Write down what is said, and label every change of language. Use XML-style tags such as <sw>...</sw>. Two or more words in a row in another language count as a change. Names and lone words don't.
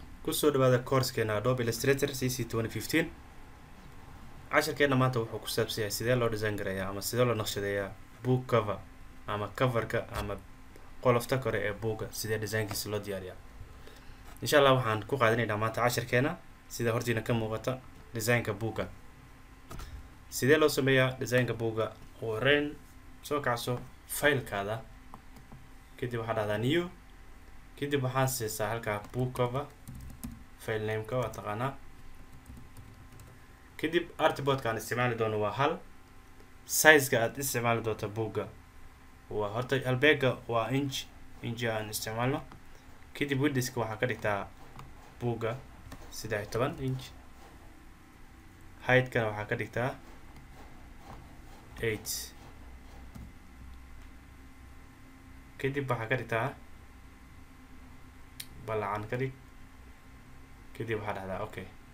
<so>kusoo dhawaada coursekeena Adobe Illustrator CC 2015 casharkeena maanta wuxuu ku saabsan yahay sidee loo design gareeyaa ama sidee loo naqshadeeyaa</so> <en>book cover</en> <so>ama coverka ama qolofta kore ee buugga sidee designkiisa loo diyaariyaa.</so> <ar>إن شاء الله</ar> <so>waxaan ku qaadanaynaa maanta casharkeena sida hortiina ka muuqata designka buugga. sidee loo sameeyaa designka buugga? ugu horeyn soo kacso filekaada, kadib waxaad dhahdaa new, kadib waxaan siisaa halkaa</so> <en>book cover file name-ka</en> <so>waa taqaanaa, kadib artboard-ka aan isticmaali doono waa hal, size-ka aad isticmaali doonto buugga waa horta halbeega waa inch aan isticmaalno, kadib width-ka waxaa ka dhigtaa buugga 13 inch, height-kana waxaa ka dhigtaa 8, kadib waxaa ka dhigtaa balacan ka dhig, kadib waxaa dhahdaa okay.</so>